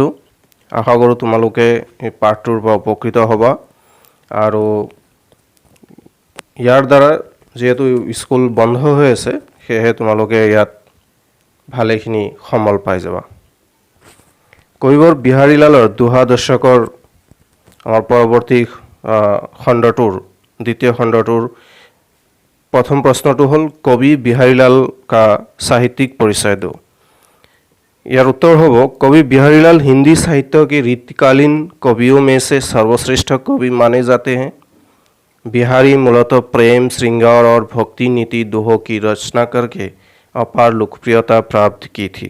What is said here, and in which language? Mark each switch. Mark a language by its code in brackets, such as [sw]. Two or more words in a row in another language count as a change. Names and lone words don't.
[as] আশা কৰোঁ তোমালোকে এই পাঠটোৰ পৰা উপকৃত হ'বা আৰু ইয়াৰ দ্বাৰা যেহেতু স্কুল বন্ধ হৈ আছে সেয়েহে তোমালোকে ইয়াত ভালেখিনি সমল পাই যাবা। কবিবৰ বিহাৰীলালৰ দোহা দশকৰ আমাৰ পৰৱৰ্তী খণ্ডটোৰ দ্বিতীয় খণ্ডটোৰ [hi] प्रथम प्रश्न हल कवि बिहारीलाल का साहित्यिक परिचय दो। [as] যাৰ উত্তৰ হ'ব [hi] कवि बिहारीलाल हिंदी साहित्य के रीतिकालीन कवियों में से सर्वश्रेष्ठ कवि माने जाते हैं। बिहारी मूलतः प्रेम, श्रृंगार और भक्ति नीति दोहों की रचना करके अपार लोकप्रियता प्राप्त की थी।